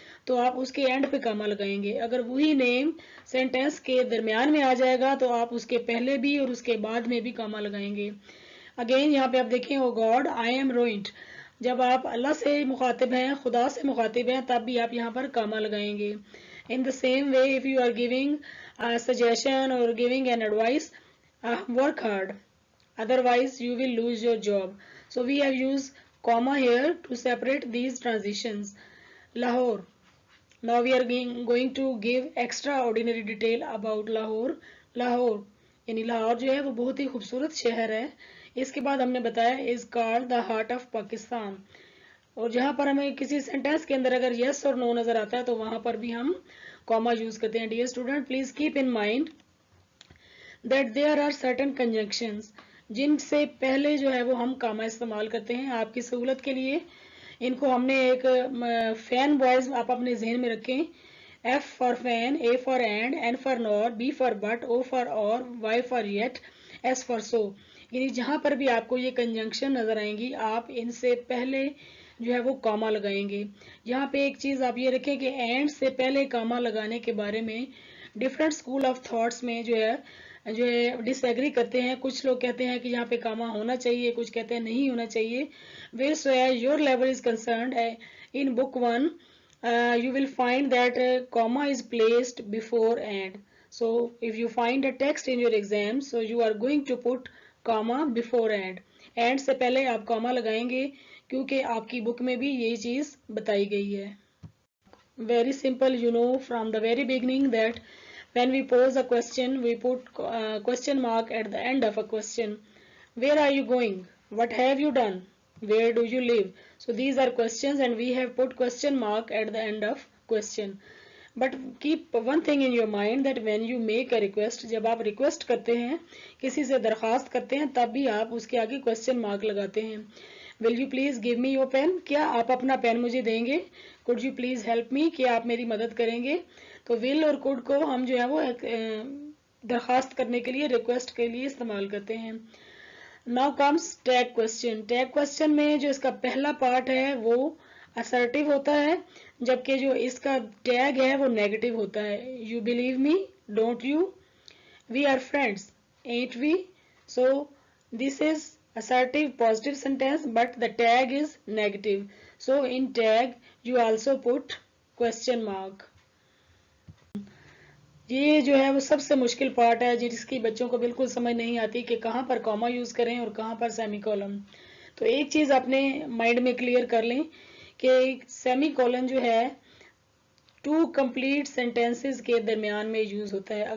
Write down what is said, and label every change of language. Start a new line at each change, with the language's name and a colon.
Urdu: تو آپ اس کے اینڈ پہ کاما لگائیں گے. اگر وہی نیم سینٹینس کے درمیان میں آ جائے گا تو آپ اس کے پہلے بھی اور اس کے بعد میں بھی کاما لگائیں گے. اگین یہاں پہ آپ دیکھیں
English: O God I am ruined.
Urdu: جب آپ اللہ سے مخاطب ہیں, خدا سے مخاطب ہیں, تب بھی آپ یہاں پر کاما لگائیں گے.
English: In the same way, if you are giving a suggestion or giving an advice, work hard. Otherwise, you will lose your job. So we have used comma here to separate these transitions. Lahore. Now we are going to give extraordinary detail about Lahore.
Urdu: Lahore یعنی لاہور جو ہے وہ بہت ہی خوبصورت شہر ہے. اس کے بعد ہم نے بتایا
English: is called the heart of Pakistan.
Urdu: اور جہاں پر ہمیں کسی سینٹینس کے اندر اگر یس اور نو نظر آتا ہے تو وہاں پر بھی ہم کاما یوز کرتے ہیں.
English: dear student, please keep in mind that there are certain conjunctions
Urdu: جن سے پہلے جو ہے وہ ہم کاما استعمال کرتے ہیں. آپ کی سہولت کے لیے ان کو ہم نے ایک فین بوائز آپ اپنے ذہن میں رکھیں.
English: F for fan, A for and, N for nor, B for but, O for or, Y for yet, S for so.
Urdu: یعنی جہاں پر بھی آپ کو یہ کنجنکشن نظر آئیں گی آپ ان سے پہلے جو ہے وہ کاما لگائیں گے. یہاں پہ ایک چیز آپ یہ رکھیں کہ اینڈ سے پہلے کاما لگانے کے بارے میں ڈفرینٹ اسکول آف تھاٹس میں جو ہے ڈس ایگری کرتے ہیں. کچھ لوگ کہتے ہیں کہ یہاں پہ کاما ہونا چاہیے, کچھ کہتے ہیں نہیں ہونا چاہیے.
English: Where so as your level is concerned in book 1 you will find that comma is placed before and. So if you find a text in your exam, so you are going to put comma before and.
Urdu: And سے پہلے آپ comma لگائیں گے کیونکہ آپ کی بک میں بھی یہی چیز بتائی گئی ہے.
English: Very simple, you know from the very beginning that when we pose a question, we put question mark at the end of a question. Where are you going? What have you done? Where do you live? So these are questions and we have put question mark at the end of question. But keep one thing in your mind that when you make a request,
Urdu: جب آپ request کرتے ہیں, کسی سے درخواست کرتے ہیں, تب بھی آپ اس کے آگے question mark لگاتے ہیں.
English: Will you please give me your pen?
Urdu: کیا آپ اپنا پین مجھے دیں گے؟
English: Could you please help me?
Urdu: کیا آپ میری مدد کریں گے؟ تو will اور could کو ہم جو ہے وہ درخواست کرنے کے لیے request کے لیے استعمال کرتے ہیں.
English: Now comes tag question.
Urdu: Tag question میں جو اس کا پہلا پارٹ ہے وہ assertive ہوتا ہے, جبکہ جو اس کا ٹیگ ہے وہ نیگیٹو ہوتا ہے.
English: You believe me? Don't you? We are friends, ain't we? So this is assertive positive sentence but the tag is negative. So in tag you also put question mark.
Urdu: یہ جو ہے وہ سب سے مشکل پارٹ ہے جس کی بچوں کو بالکل سمجھ نہیں آتی کہ کہاں پر کاما یوز کریں اور کہاں پر سیمی کولن. تو ایک چیز اپنے مائنڈ میں کلیئر کر لیں کہ سیمی کولن جو ہے 2 کمپلیٹ سینٹینسز کے درمیان میں یوز ہوتا ہے.